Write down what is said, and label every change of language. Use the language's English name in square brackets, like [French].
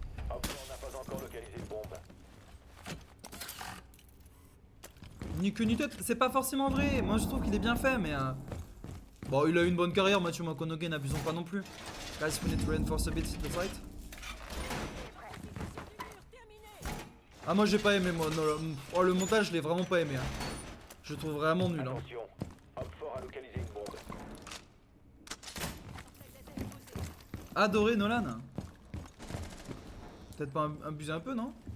[French] Hop, on n'a pas encore localisé de bombe. Ni queue ni tête, c'est pas forcément vrai. Moi je trouve qu'il est bien fait, mais bon, il a eu une bonne carrière, Matthew McConaughey, n'abusons pas non plus. [English] Guys, we need to reinforce a bit the fight. [French] Ah, moi j'ai pas aimé, moi. Oh, le montage, je l'ai vraiment pas aimé. Hein. Je le trouve vraiment nul. Hein. Attention, Hop fort a localisé une bombe. Adoré Nolan. Peut-être pas abuser un peu, non?